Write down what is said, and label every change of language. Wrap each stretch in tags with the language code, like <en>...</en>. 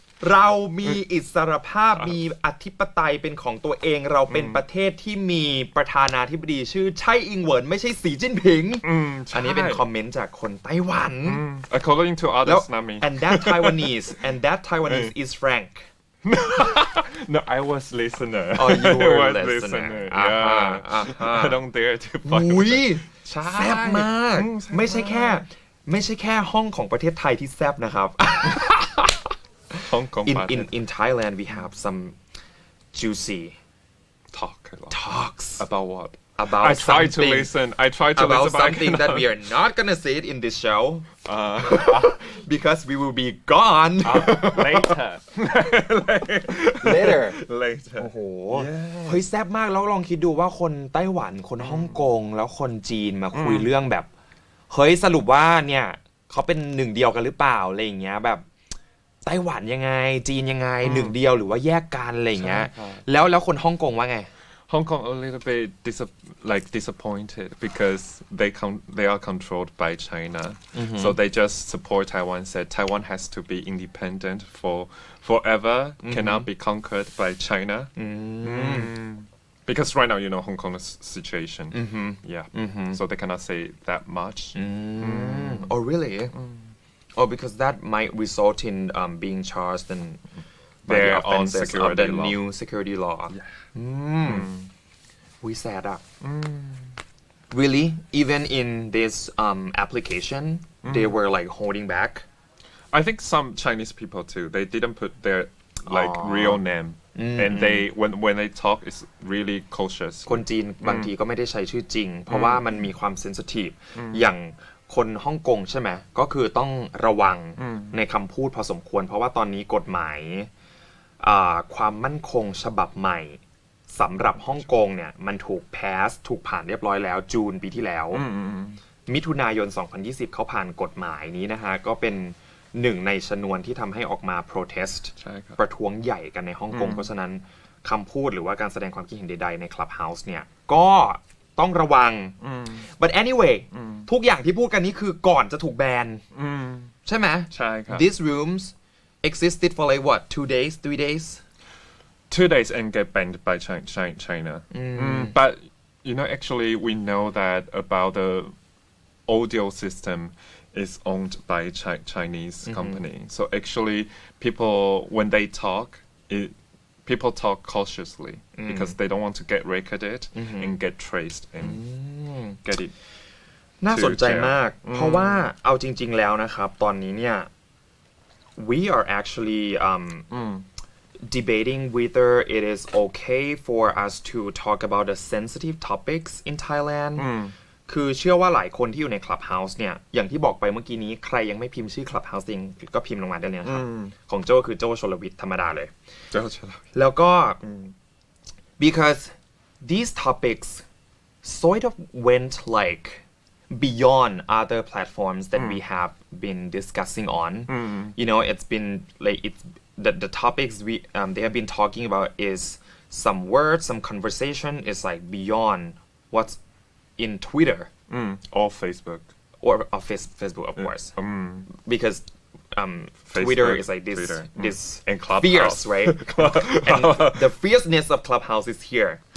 <th>เรามีอิสรภาพมีอธิปไตยเป็นของตัวเองเราเป็นประเทศที่มีประธานาธิบดีชื่อไช่อิงเหวินไม่ใช่สีจิ้นผิงอันนี้เป็นคอมเมนต์จากคนไต้หวัน</th> <en>according to others not me and that Taiwanese is Frank no I was listener oh you were was listener yeah I don't dare to fight</en> <th>อุ้ยแซ่บมากไม่ใช่แค่ห้องของประเทศไทยที่แซ่บนะครับ</th> <en>Hong Kong in Thailand we have some juicy talks about what about I try to listen about something that we are not gonna say it in this show because we will be gone later</en> <th>โอ้โหเฮ้ยแซ่บมากแล้วลองคิดดูว่าคนไต้หวันคนฮ่องกงแล้วคนจีนมาคุยเรื่องแบบเฮ้ยสรุปว่าเนี่ยเขาเป็นหนึ่งเดียวกันหรือเปล่าอะไรอย่างเงี้ยแบบไต้หวันยังไงจีนยังไงหนึ่งเดียวหรือว่าแยกกันอะไรอย่างเงี้ยแล้วคนฮ่องกงว่าไง</th> <en>Hong Kong a little bit disappointed because they are controlled by China. So they just support Taiwan, said Taiwan has to be independent forever, cannot be conquered by China. Because right now, you know, Hong Kong's situation. Yeah. So they cannot say that much. Oh, really? Oh, because that might result in being charged and by the offenses of the new security law. We sad up. Really? Even in this application, they were like holding back? I think some Chinese people too. They didn't put their real name. And they when they talk, it's really cautious.</en> <th>คนจีนบางทีก็ไม่ได้ใช้ชื่อจริงเพราะว่ามันมีความเซนซิทีฟอย่างคนฮ่องกงใช่ไหมก็คือต้องระวังในคำพูดพอสมควรเพราะว่าตอนนี้กฎหมาย ความมั่นคงฉบับใหม่สำหรับฮ่องกงเนี่ยมันถูกถูกผ่านเรียบร้อยแล้วจูนปีที่แล้วมิถุนายน 2020 เขาผ่านกฎหมายนี้นะฮะก็เป็นหนึ่งในชนวนที่ทำให้ออกมา protest ประท้วงใหญ่กันในฮ่องกงเพราะฉะนั้นคำพูดหรือว่าการแสดงความคิดเห็นใดๆใน Clubhouse เนี่ยก็ต้องระวัง</th> <en>but anyway</en> <th>ทุกอย่างที่พูดกันนี้คือก่อนจะถูกแบนใช่ไหม ใช่ครับ</th> <en>These rooms existed for like what 2 days 3 days 2 days and get banned by China. But you know, actually, we know that about the audio system is owned by Chinese company. So actually, people when they talk, people talk cautiously because they don't want to get recorded and get traced and get it.</en> <th>น่าสนใจมากเพราะว่าเอาจริงๆแล้วนะครับตอนนี้เนี่ย</th> <en>we are actually debating whether it is okay for us to talk about the sensitive topics in Thailand</en> <th>คือเชื่อว่าหลายคนที่อยู่ใน Clubhouse เนี่ยอย่างที่บอกไปเมื่อกี้นี้ใครยังไม่พิมพ์ชื่อ Clubhouse เองก็พิมพ์ลงมาได้เลยนะครับของโจ้คือโจ้ชลวิทย์ธรรมดาเลย แล้วก็</th> <en>because these topics sort of went like beyond other platforms that we have been discussing on you know it's been like it's the topics they have been talking about is some words some conversation is like beyond what's in Twitter or Facebook or Facebook of course because Twitter is like this and Clubhouse fierce right and the fierceness of Clubhouse is here</en>